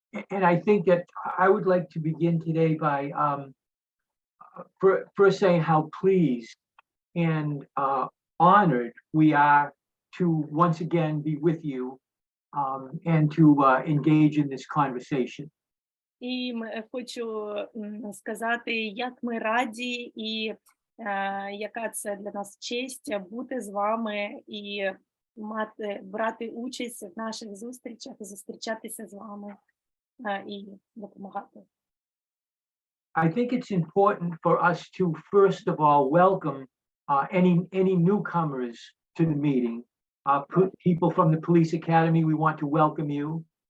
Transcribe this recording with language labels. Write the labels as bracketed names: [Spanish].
[English] And I think that I would like to begin today by first saying how pleased and honored we are to once again be with you and to engage in this conversation. [Ukrainian] І хочу сказати, як ми раді і яка це для нас честь бути з вами і брати участь в наших зустрічах, зустрічатися з вами і допомагати. [English] I think it's important for us to first of all welcome any newcomers to the meeting. People from the Police Academy, we want to welcome you.